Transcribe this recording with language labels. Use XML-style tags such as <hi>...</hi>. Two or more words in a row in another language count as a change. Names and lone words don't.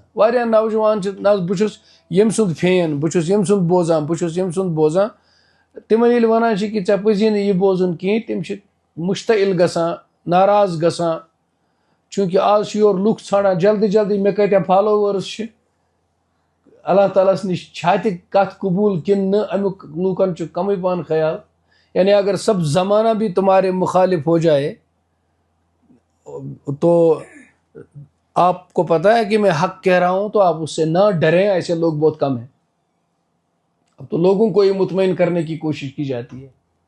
<ks>واریاہ نوجوان چھِ نہ بہٕ چھُس ییٚمہِ سُنٛد فین بہٕ چھُس ییٚمہِ سُنٛد بوزان بہٕ چھُس ییٚمہِ سُنٛد بوزان تِمن ییٚلہِ ونان چھِ کہِ ژےٚ پزی نہٕ یہِ بوزُن کِہیٖنۍ تِم چھِ مُشتعل گژھان ناراض گژھان چوٗنٛکہِ آز چھِ یورٕ لُکھ ژھانڈان جلدی جلدی مےٚ کۭتیاہ فالووٲرٕس چھِ اللہ تعالیٰ ہس نِش چھا تہِ کتھ قبوٗل کِنہٕ نہٕ امیُک لوٗکن چھُ کمٕے پہن خیال.</ks> <ur>یعنی اگر سب زمانہ بھی تمہارے مخالف ہو جائے تو آپ کو پتا ہے کہ میں حق کہہ رہا ہوں تو آپ اس سے نہ ڈریں ایسے لوگ بہت کم ہیں. اب تو لوگوں کو یہ مطمئن کرنے کی کوشش کی جاتی ہے.</ur>